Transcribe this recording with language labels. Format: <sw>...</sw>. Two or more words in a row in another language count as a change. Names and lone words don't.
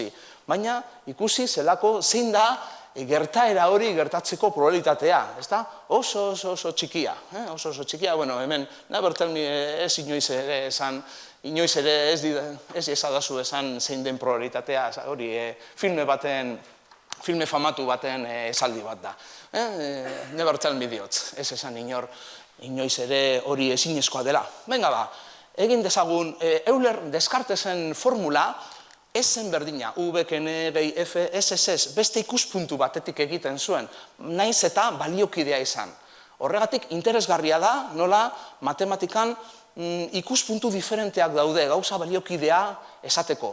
<eu>Baina ikusi zelako zein da gertaera hori gertatzeko probabilitatea, ezta? Oso txikia, hemen, nabertan ez inoiz ere esan, inoiz ere ez ezadazu esan zein den probabilitatea, hori filme baten filme famatu baten esaldi bat da.</eu> <en>Never tell me the odds,</en> <eu>ez esan inoiz ere hori ezinezkoa dela. Venga ba, egin dezagun Euler Descartesen formula ez zen berdina, V, N, gehi, F, S, beste ikuspuntu batetik egiten zuen, naiz eta baliokidea izan. Horregatik interesgarria da, nola matematikan ikuspuntu diferenteak daude, gauza baliokidea esateko.</eu>